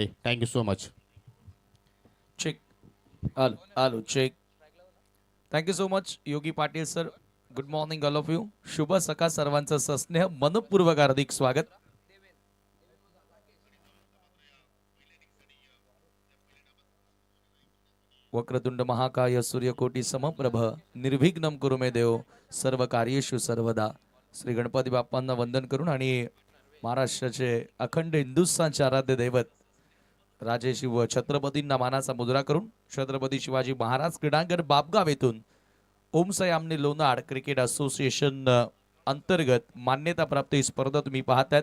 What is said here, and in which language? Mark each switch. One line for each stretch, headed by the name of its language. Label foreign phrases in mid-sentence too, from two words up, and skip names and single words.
English: Thank you so much. Check hello hello check. Thank you so much Yogi Patil sir. Good morning all of you.
Marathi: शुभ सकाळ सर्वांचं सस्नेह मनपूर्वक हार्दिक स्वागत.
Sanskrit: वक्रतुंड महाकाय सूर्यकोटी समप्रभ निर्विघ्नम कुरु मे देव सर्व कार्येषु सर्वदा.
Marathi: श्री गणपती बाप्पांना वंदन करून आणि महाराष्ट्राचे अखंड हिंदुस्थानचे आराध्य दैवत राजे शिव छत्रपतींना मानाचा मुद्रा करून छत्रपती शिवाजी महाराज क्रीडांगण बापगाव येथून ओमसयामने लोनाड क्रिकेट असोसिएशन अंतर्गत मान्यता प्राप्त ही स्पर्धा तुम्ही पाहतात.